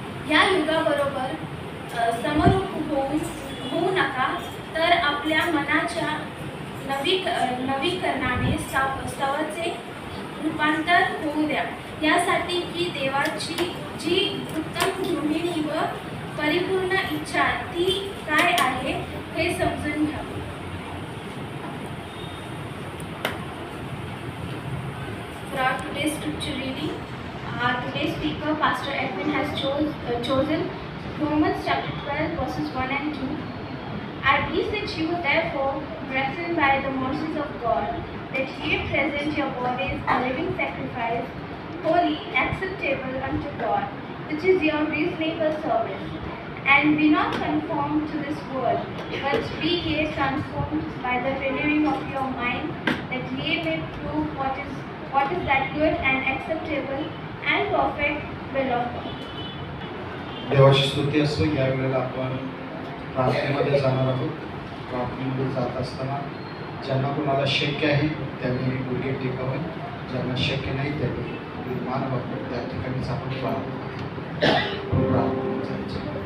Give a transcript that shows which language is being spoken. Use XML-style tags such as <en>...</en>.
<mr>या युगाबरोबर समरूप होऊ नका, तर आपल्या मनाच्या नवीकरणाने स्वभावाचे रूपांतर होऊ द्या, यासाठी की देवाची जी उत्तम गृहिणी व परिपूर्ण इच्छा ती काय आहे हे समजून घ्यावे.</mr> <en>For our today's scripture reading, today's speaker, Pastor Edwin, has chosen Romans chapter 12, verses 1 and 2. I beseech you, therefore, brethren, by the mercies of God, that ye present your bodies a living sacrifice, holy, acceptable unto God, which is your reasonable service. And be not conformed to this world, but be ye transformed by the renewing of your mind, that ye may prove what is that good and acceptable and perfect will of God.</en> <mr>देवाची स्तुती असो. या वेळेला आपण प्रार्थनेमध्ये जाणार आहोत. प्रार्थनेमध्ये जात असताना ज्यांना कोणाला शक्य आहे त्यांनी गुडघे टेकावे, ज्यांना शक्य नाही त्यांनी मान वापरून त्या ठिकाणीच आपण प्रार्थना जायचं.</mr>